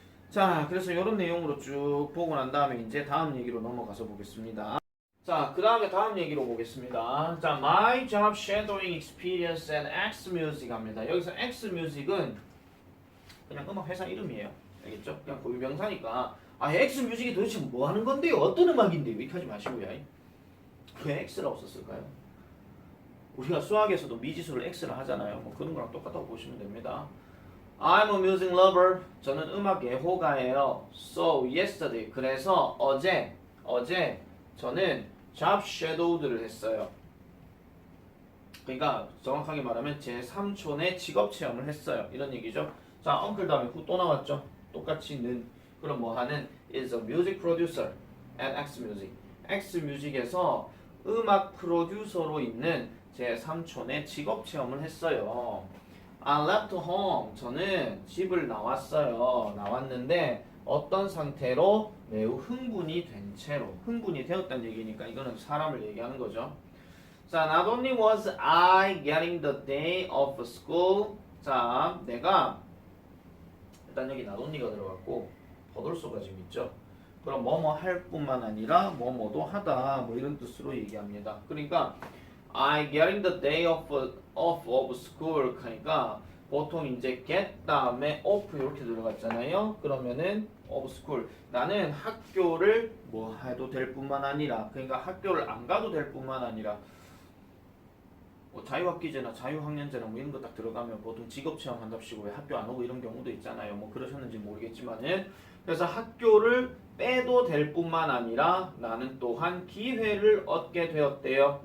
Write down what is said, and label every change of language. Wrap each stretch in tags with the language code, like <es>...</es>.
<ko>자, 그래서 이런 내용으로 쭉 보고 난 다음에 이제 다음 얘기로 넘어가서 보겠습니다. 자, 그 다음에 다음 얘기로 보겠습니다. 자,</ko> <en>My job shadowing experience at X Music</en> <ko>합니다. 여기서 X Music은 그냥 음악 회사 이름이에요. 알겠죠? 그냥 고유 명사니까 아, X 뮤직이 도대체 뭐 하는 건데요? 어떤 음악인데요? 이렇게 하지 마시고요. 왜 X라고 썼을까요? 우리가 수학에서도 미지수를 X를 하잖아요. 뭐 그런 거랑 똑같다고 보시면 됩니다.</ko> <en>I'm a music lover.</en> <ko>저는 음악 애호가예요.</ko> <en>So yesterday.</en> <ko>그래서 어제 저는 job shadowed를 했어요. 그러니까 정확하게 말하면 제 삼촌의 직업 체험을 했어요. 이런 얘기죠. 자, uncle 다음에 who 또 나왔죠. 똑같이 는. 그럼 뭐 하는</ko> <en>is a music producer at X Music.</en> <ko>X Music에서 음악 프로듀서로 있는 제 삼촌의 직업 체험을 했어요.</ko> <en>I left home.</en> <ko>저는 집을 나왔어요. 나왔는데 어떤 상태로? 매우 흥분이 된 채로. 흥분이 되었다는 얘기니까 이거는 사람을 얘기하는 거죠. 자,</ko> <en>not only was I getting the day off school.</en> <ko>자, 내가 일단 여기</ko> <en>not only</en> <ko>가 들어갔고 버돌소가 지금 있죠. 그럼 뭐뭐 할 뿐만 아니라 뭐뭐도 하다 뭐 이런 뜻으로 얘기합니다. 그러니까</ko> <en>I getting the day off of school</en> <ko>하니까 보통 이제</ko> <en>get</en> <ko>다음에</ko> <en>off</en> <ko>이렇게 들어갔잖아요. 그러면은</ko> <en>of school</en> <ko>나는 학교를 뭐 해도 될 뿐만 아니라 그러니까 학교를 안 가도 될 뿐만 아니라 뭐 자유학기제나 자유학년제나 뭐 이런 거 딱 들어가면 보통 직업체험 한답시고 왜 학교 안 오고 이런 경우도 있잖아요. 뭐 그러셨는지 모르겠지만은 그래서 학교를 빼도 될 뿐만 아니라 나는 또한 기회를 얻게 되었대요.</ko>